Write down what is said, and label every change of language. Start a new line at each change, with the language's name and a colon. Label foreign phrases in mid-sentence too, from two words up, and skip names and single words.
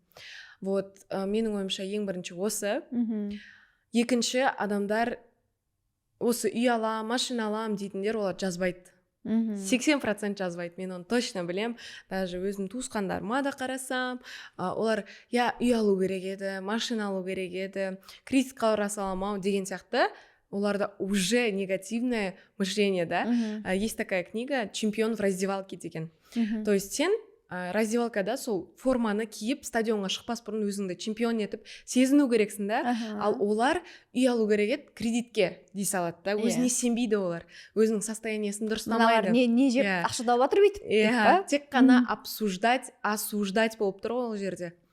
Kazakh: Вот, менің ойымша ең бірінші осы. Екінші, адамдар осы үй алам, машина алам дейтіндер, олар жазбайды. 80% жазбайды, мен оны точно білем. Даже өзім туысқандарыма да қарасам, олар үй алу керек еді, машина алу керек еді, кредитқа ұраса аламау деген сияқты.
Russian: Оларда уже негативное мышление, да? Есть такая книга «Чемпион в раздевалке» деген. То есть
Kazakh: сен раздевалкада сол форманы киіп стадионға шықпас бұрын өзіңді чемпион етіп сезіну керексің, да? Ал олар үй алу керек еді, кредитке дей салады, да? Өзіне сенбейді олар, өзінің состояниесін дұрыстамайды. Не жеп ақша тауып жатыр бүйтіп. Тек қана осуждать болып тұр ол жерде.